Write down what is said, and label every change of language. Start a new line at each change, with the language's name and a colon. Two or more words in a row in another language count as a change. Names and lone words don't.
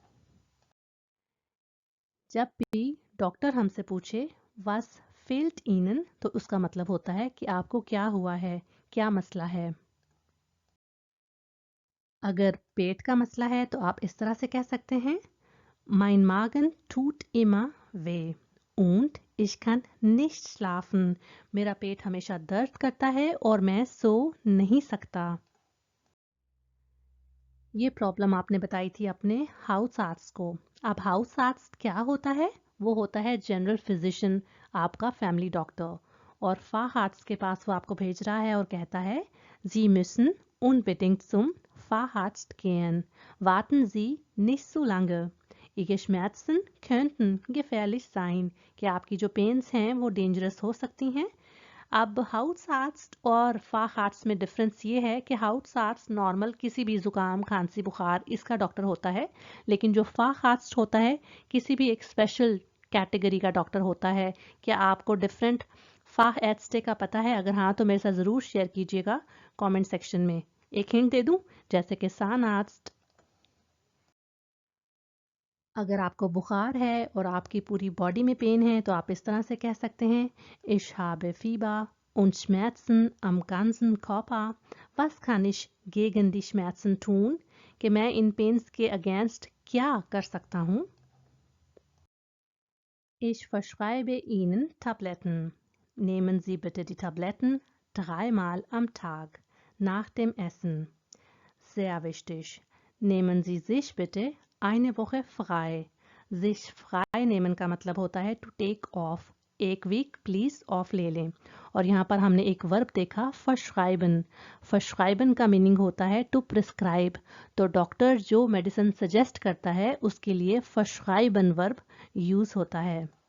Hindi: जब भी डॉक्टर हमसे पूछे
German: Was fehlt Ihnen,
Hindi: तो उसका मतलब होता है कि आपको क्या हुआ है, क्या मसला है। अगर पेट का मसला है तो आप इस तरह से कह सकते हैं,
German: Mein Magen tut immer weh und ich kann nicht schlafen.
Hindi: मेरा पेट हमेशा दर्द करता है और मैं सो नहीं सकता। ये प्रॉब्लम आपने बताई थी अपने हाउस आर्ट्स को। अब हाउस आर्ट्स क्या होता है? वो होता है
English: general physician,
Hindi: आपका
English: family doctor.
Hindi: और फाहार्ट्स के पास वो आपको भेज रहा है और कहता है,
German: Sie müssen unbedingt zum Facharzt gehen. Warten Sie nicht so lange. Ihre Schmerzen könnten gefährlich sein,
Hindi: कि आपकी जो पेन्स हैं वो डेंजरस हो सकती हैं। अब हाउस आर्ट्स और फाहार्ट्स में डिफरेंस ये है कि हाउस आर्ट्स नॉर्मल किसी भी जुकाम, खांसी, बुखार इसका डॉक्टर होता है, लेकिन जो फाहार्ट्स होता है किसी भी एक
English: special category
Hindi: का डॉक्टर होता है। क्या आपको डिफरेंट फाह एट्सटे का पता है? अगर हाँ तो मेरे साथ ज़रूर शेयर कीजिएगा
English: comment section
Hindi: में। एक हिंट दे दूं, जैसे कि सान आर्ट्स, अगर आपको बुखार है और आपकी पूरी बॉडी में पेन है तो आप इस तरह से कह सकते हैं,
German: Ich habe Fieber und Schmerzen am ganzen Körper. Was kann ich gegen die Schmerzen tun?
Hindi: कि मैं इन पेन्स के अगेंस्ट क्या कर सकता हूँ।
German: Ich verschreibe Ihnen Tabletten. Nehmen Sie bitte die Tabletten 3-mal am Tag nach dem Essen. Sehr wichtig. Nehmen Sie sich bitte eine Woche frei. sich frei nehmen
Hindi: का मतलब होता है
English: to take off,
Hindi: एक
English: week please off
Hindi: ले लें। और यहाँ पर हमने एक वर्ब देखा, फशराइबन। फशराइबन का मीनिंग होता है
English: to prescribe.
Hindi: तो डॉक्टर जो
English: medicine suggest
Hindi: करता है उसके लिए फशराइबन
English: verb use
Hindi: होता है।